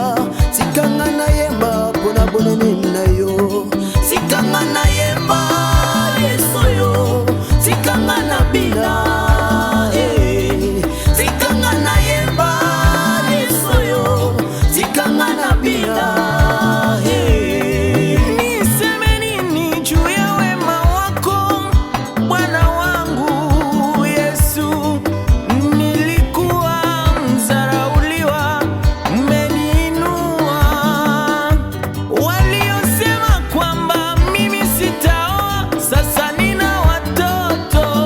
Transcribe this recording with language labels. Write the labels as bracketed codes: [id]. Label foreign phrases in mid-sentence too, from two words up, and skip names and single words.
[ln] Sikanga na yemba mpona bonene na yo. Sikanga na yemba Yesu yo. Sikanga na bina sikanga na yemba Yesu yo. Sikanga na bina [sw] niseme nini juu ya wema wako Bwana wangu Yesu. Nilikuwa mzarauliwa umeniinua. Waliosema kwamba mimi sitaoa sasa nina watoto.